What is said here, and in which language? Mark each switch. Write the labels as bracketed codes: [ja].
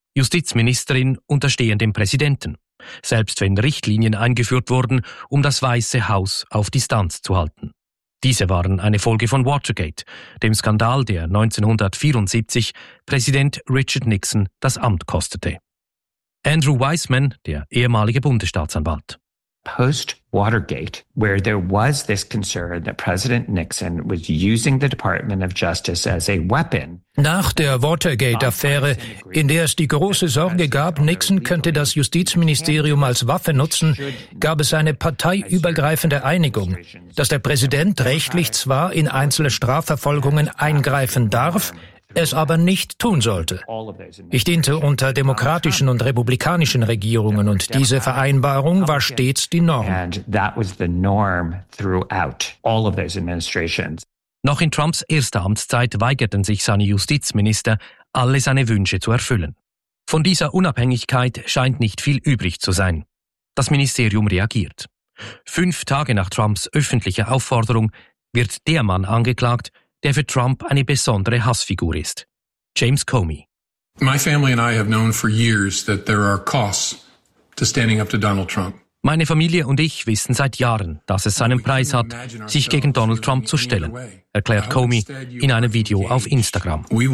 [de] Justizministerin unterstehen dem Präsidenten, selbst wenn Richtlinien eingeführt wurden, um das Weiße Haus auf Distanz zu halten. Diese waren eine Folge von Watergate, dem Skandal, der 1974 Präsident Richard Nixon das Amt kostete. Andrew Weissman, der ehemalige Bundesstaatsanwalt. [en] Post-Watergate, where there was this concern that President Nixon was using the Department of Justice as a weapon. [de] Nach der Watergate-Affäre, in der es die große Sorge gab, Nixon könnte das Justizministerium als Waffe nutzen, gab es eine parteiübergreifende Einigung, dass der Präsident rechtlich zwar in einzelne Strafverfolgungen eingreifen darf, es aber nicht tun sollte. Ich diente unter demokratischen und republikanischen Regierungen und diese Vereinbarung war stets die Norm. [en] And that was the norm throughout all of those administrations. [de] Noch in Trumps erster Amtszeit weigerten sich seine Justizminister, alle seine Wünsche zu erfüllen. Von dieser Unabhängigkeit scheint nicht viel übrig zu sein. Das Ministerium reagiert. 5 Tage nach Trumps öffentlicher Aufforderung wird der Mann angeklagt, der für Trump eine besondere Hassfigur ist, James Comey. [en] My family and I have known for years that there are costs to standing up to Donald Trump. [de] Meine Familie und ich wissen seit Jahren, dass es seinen Preis hat, sich gegen Donald Trump zu stellen, erklärt Comey in einem Video auf Instagram.